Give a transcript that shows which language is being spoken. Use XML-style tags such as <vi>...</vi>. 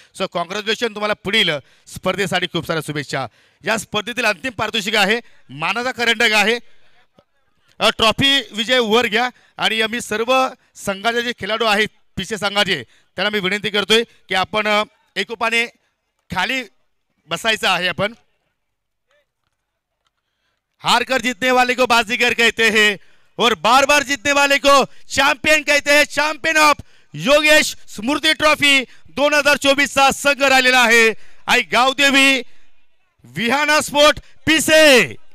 <mr>So congratulation, तुम्हाला पुढील स्पर्धेसाठी खूप साऱ्या शुभेच्छा. या स्पर्धेतील अंतिम पारितोषिक आहे, मानाचा करंडक आहे, ट्रॉफी विजय वर घ्या. आणि मी सर्व संघाचे जे खेळाडू आहेत पिछे संघाचे, त्यांना मी विनंती करतोय की आपण एकोपाने खाली बसायचं आहे.</mr> <hi>आपण हार कर जीतने वाले को बाजीगर कहते हैं और बार बार जीतने वाले को चॅम्पियन कहते हैं.</hi> <mr>Champion of Yogesh Smriti trophy 2024 चा संघ राहिलेला आहे. आई गावदेवी विहाना स्पोर्ट पिसे.</mr>